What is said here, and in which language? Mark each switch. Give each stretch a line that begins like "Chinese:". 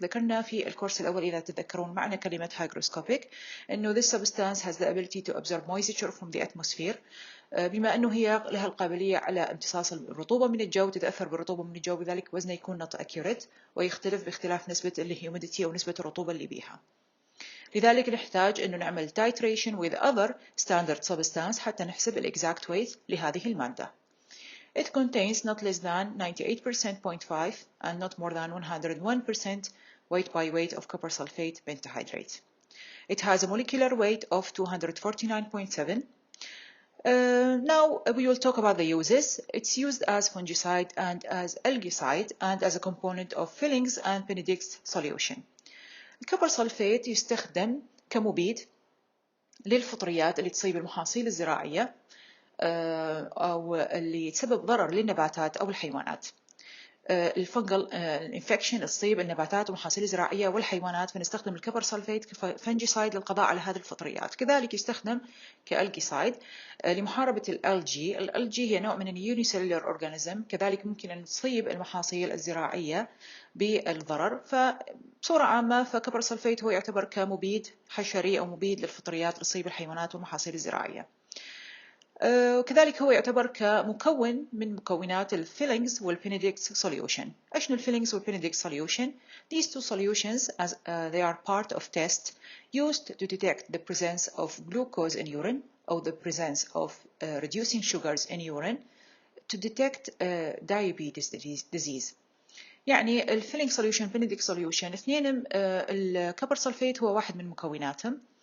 Arabic: ذكرنا في الكورس الأول إذا تتذكرون معنى كلمة
English: hygroscopic
Arabic: أنه
English: this substance has the ability to absorb moisture from the atmosphere.
Arabic: بما أنه هي لها القابلية على امتصاص الرطوبة من الجو، تتأثر بالرطوبة من الجو، بذلك وزنه يكون
English: not accurate
Arabic: ويختلف باختلاف نسبة الهيوميديتي أو نسبة الرطوبة اللي بيها. لذلك نحتاج أنه نعمل
English: titration with other standard substance
Arabic: حتى نحسب ال
English: exact weight
Arabic: لهذه المادة.
English: It contains not less than 98.5 and not more than 101% weight by weight of copper sulfate pentahydrate. It has a molecular weight of 249.7. Now we will talk about the uses. It's used as fungicide and as algicide and as a component of fillings and Benedict's solution.
Arabic: الكوبر سلفيت يستخدم كمبيد للفطريات اللي تصيب المحاصيل الزراعية أو اللي تسبب ضرر للنباتات أو الحيوانات. الفنجل الانفكشن تصيب النباتات والمحاصيل الزراعية والحيوانات، فنستخدم الكوبر سلفيت كفنجيسايد للقضاء على هذه الفطريات. كذلك يستخدم كالجيسايد لمحاربة الألجي. الألجي هي نوع من اليونيسيلولر أورجانيزم، كذلك ممكن أن تصيب المحاصيل الزراعية بالضرر. فبصورة عامة فكوبر سلفيت هو يعتبر كمبيد حشري أو مبيد للفطريات اللي تصيب الحيوانات والمحاصيل الزراعية. وكذلك هو يعتبر كمكون من مكونات الفيلينجز والبنديكتس سوليوشن. ايش الفيلينجز والبنديكتس سوليوشن؟
English: These two solutions as they are part of test used to detect the presence of glucose in urine or the presence of reducing sugars in urine to detect diabetes disease.
Arabic: يعني الفيلينج سوليوشن بنديكت سوليوشن اثنين الكوبر سلفيت هو واحد من مكوناتهم.